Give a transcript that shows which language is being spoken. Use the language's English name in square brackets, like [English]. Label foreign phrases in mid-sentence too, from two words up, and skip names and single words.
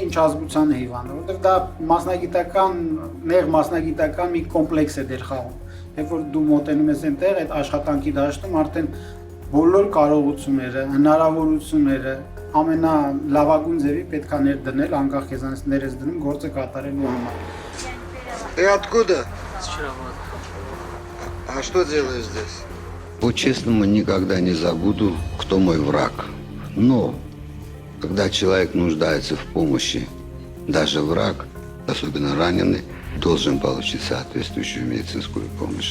[Armenian] ինչ ազգության է հիվանդը, որովհետև դա մասնագիտական, նեղ մասնագիտական մի կոմպլեքս է դեր խաղում։ Երբ որ դու մոտենում ես այնտեղ, այդ աշխատանքի դաշտում արդեն բոլոր կարողությունները, հնարավորությունները ամենալավագույն ձևի պետք է ներդնել, անկախ քեզանից ներես դնում գործը կատարելու համար։ [Russian] Ты откуда? А что делаешь здесь? По-честному, никогда не забуду, кто мой враг. Но, когда человек нуждается в помощи, даже враг, особенно раненый, должен получить соответствующую медицинскую помощь.